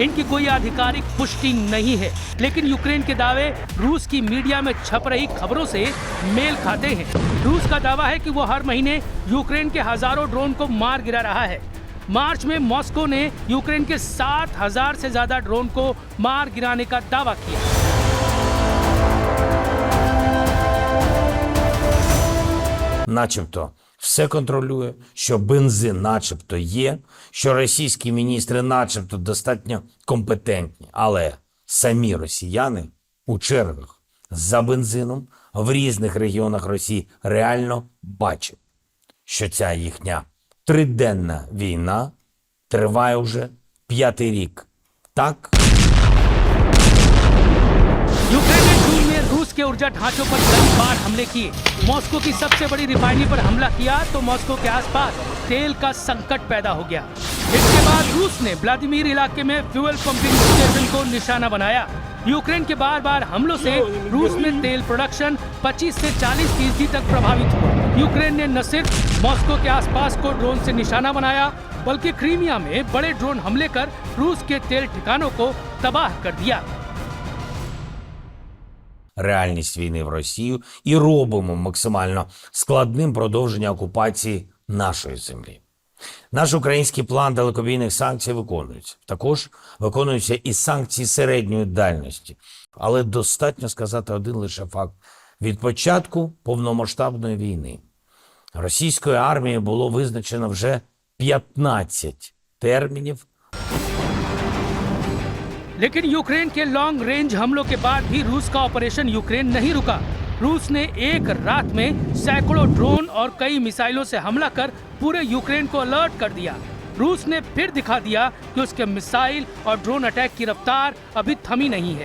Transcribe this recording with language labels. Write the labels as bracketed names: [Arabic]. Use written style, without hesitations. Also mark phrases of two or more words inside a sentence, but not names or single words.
[Hindi] इनकी कोई आधिकारिक पुष्टि नहीं है, लेकिन यूक्रेन के दावे रूस की मीडिया में छप रही खबरों से मेल खाते हैं। रूस का दावा है कि वो हर महीने यूक्रेन के हजारों ड्रोन को मार गिरा रहा है। मार्च में मॉस्को ने यूक्रेन के 7,000 से ज्यादा ड्रोन को मार गिराने का दावा किया। [Ukrainian] Начебто все контролює, що бензин начебто є, що російські міністри начебто достатньо компетентні, але самі росіяни у чергах за бензином в різних регіонах Росії реально бачать, що ця їхня триденна війна триває вже 5-й рік. Так? [Hindi] यूक्रेन ने जून में रूस के ऊर्जा ढांचों पर कई बार हमले किए। मॉस्को की सबसे बड़ी रिफाइनरी पर हमला किया तो मॉस्को के आसपास तेल का संकट पैदा हो गया। इसके बाद रूस ने व्लादिमीर इलाके में फ्यूल पंपिंग स्टेशन को निशाना बनाया। यूक्रेन के बार बार हमलों से रूस में तेल प्रोडक्शन 25 से 40% तक प्रभावित हुआ। यूक्रेन ने न सिर्फ मॉस्को के आसपास को ड्रोन से निशाना बनाया, बल्कि क्रीमिया में बड़े ड्रोन हमले कर रूस के तेल ठिकानों को तबाह कर दिया। [Ukrainian] Реальність війни в Росію і робимо максимально складним продовження окупації нашої землі. Наш український план далекобійних санкцій виконується. Також виконуються і санкції середньої дальності. Але достатньо сказати один лише факт. Від початку повномасштабної війни російською армією було визначено вже 15 термінів. [Hindi] लेकिन यूक्रेन के [English] long range [Hindi] हमलों के बाद भी रूस का ऑपरेशन यूक्रेन नहीं रुका। रूस ने एक रात में सैकड़ों ड्रोन और कई मिसाइलों से हमला कर पूरे यूक्रेन को अलर्ट कर दिया। रूस ने फिर दिखा दिया कि उसके मिसाइल और ड्रोन अटैक की रफ्तार अभी थमी नहीं है।